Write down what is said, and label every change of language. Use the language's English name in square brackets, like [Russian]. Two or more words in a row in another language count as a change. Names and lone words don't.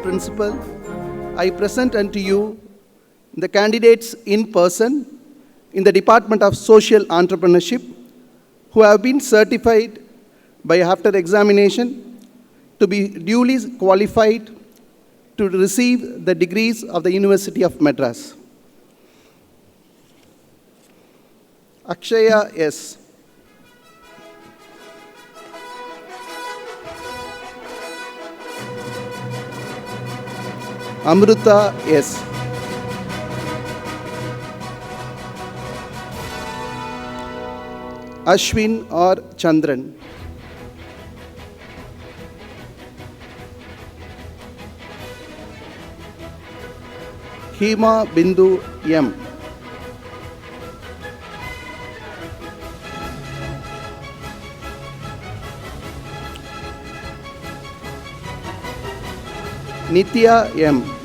[English] Principal, I present unto you the candidates in person in the Department of Social Entrepreneurship who have been certified by after examination to be duly qualified to receive the degrees of the University of Madras. Akshaya S. Amruta S. Ashwin R. Chandran. Hema Bindu M. Nitya M.